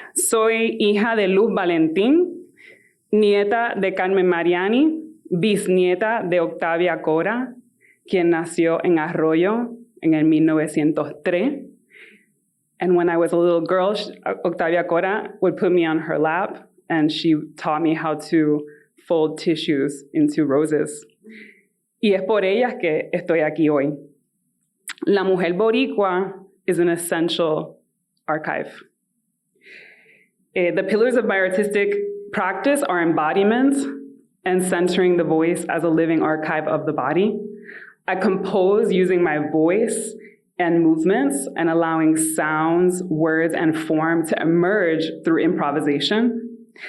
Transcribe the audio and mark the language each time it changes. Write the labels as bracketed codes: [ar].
[es] Soy hija de Luz Valentín, nieta de Carmen Mariani, bisnieta de Octavia Cora, quien nació en Arroyo en el 1903. [en] And when I was a little girl, Octavia Cora would put me on her lap, and she taught me how to fold tissues into roses. [es] Y es por ellas que estoy aquí hoy. [en] La Mujer Boricua is an essential archive. The pillars of my artistic practice are embodiment and centering the voice as a living archive of the body. I compose using my voice and movements and allowing sounds, words, and form to emerge through improvisation.